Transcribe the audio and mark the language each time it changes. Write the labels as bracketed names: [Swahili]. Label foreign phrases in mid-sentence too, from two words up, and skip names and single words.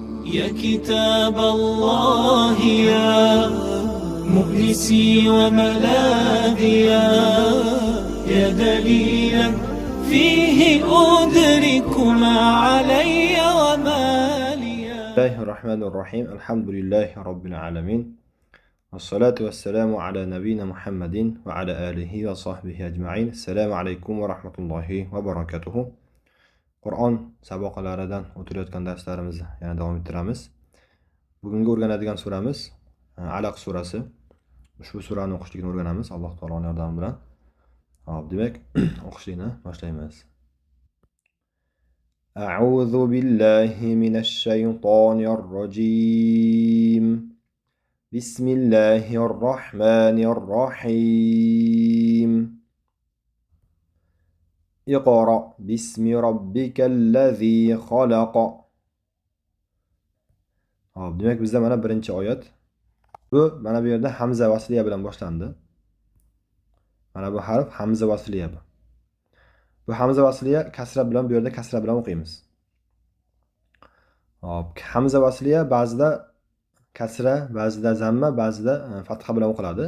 [Arabic] يا كتاب الله يا مؤنسي وملاذيا يا دليلا فيه أدرك ما علي وما لي. بسم الله الرحمن الرحيم. الحمد لله رب العالمين، والصلاة والسلام على نبينا محمد وعلى آله وصحبه أجمعين. السلام عليكم ورحمة الله وبركاته. [Uzbek] Qur'on saboqalaridan o'tayotgan darslarimizni yana davom ettiramiz. Bugungi o'rganadigan suramiz Alaq surasi. Ushbu surani o'qishlikni o'rganamiz Alloh taoloning yordami bilan. Hop, demak, o'qishlikni boshlaymiz. [Arabic] أعوذ بالله من الشيطان الرجيم. بسم الله الرحمن الرحيم. اقرأ باسم ربك الذي خلق. [Uzbek] Hop, demak bizda mana birinchi oyat. Bu mana bu yerda hamza vasliya bilan boshlandi. Mana bu harf hamza vasliya bu. Bu hamza vasliya kasra bilan, bu yerda kasra bilan o'qiymiz. Hop, hamza vasliya ba'zida kasra, ba'zida zamma, ba'zida fatha bilan o'qiladi.